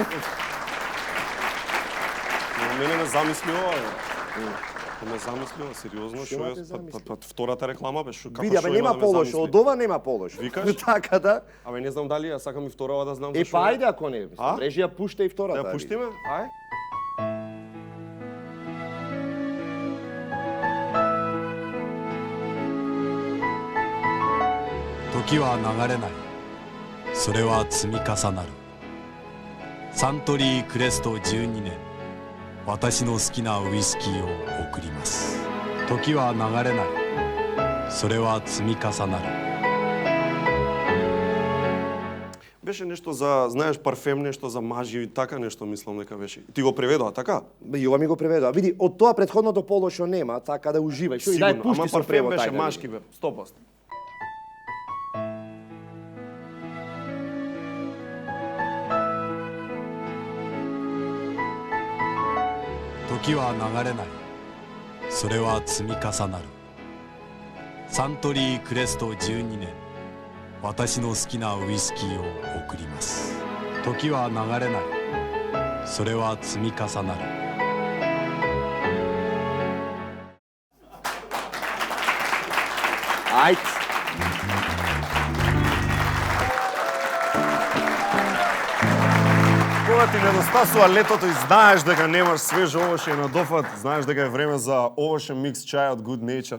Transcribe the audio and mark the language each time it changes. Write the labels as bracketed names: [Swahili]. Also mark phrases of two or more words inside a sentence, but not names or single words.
[Macedonian] Мене ме замисли ова. Ме замисли ова, сериозно, што те е? замисли? Па втората реклама беше како Види, абе што нема има да ме полош, замисли? од ова нема полош. Викаш? Така да. Абе не знам дали ја сакам и вторава да знам Е зашо па е. ајде ако не, А? режија пушта и втората. Да ја пуштиме? Ај. [Japanese] 時は流れない。それは積み重なる。サントリークレスト12年、私の好きなウイスキーを贈ります。時は流れない。それは積み重なる。 [Macedonian] беше нешто за, знаеш, парфем, нешто за мажи и така нешто мислам дека беше. Ти го преведоа така? Јова ми го преведоа. Види, од тоа претходното поло што нема, така да уживај. Што и дај Сигурно, пушти ама со парфем превод. беше ајде, машки бе, 100%. [Japanese] 時は流れない。それは積み重なる。サントリークレスト12年、私の好きなウイスキーを贈ります。時は流れない。それは積み重なる。 [Macedonian] Ајде. Кога ти недостасува летото и знаеш дека немаш свеж овошје на дофат, знаеш дека е време за овошен микс чај од Good Nature.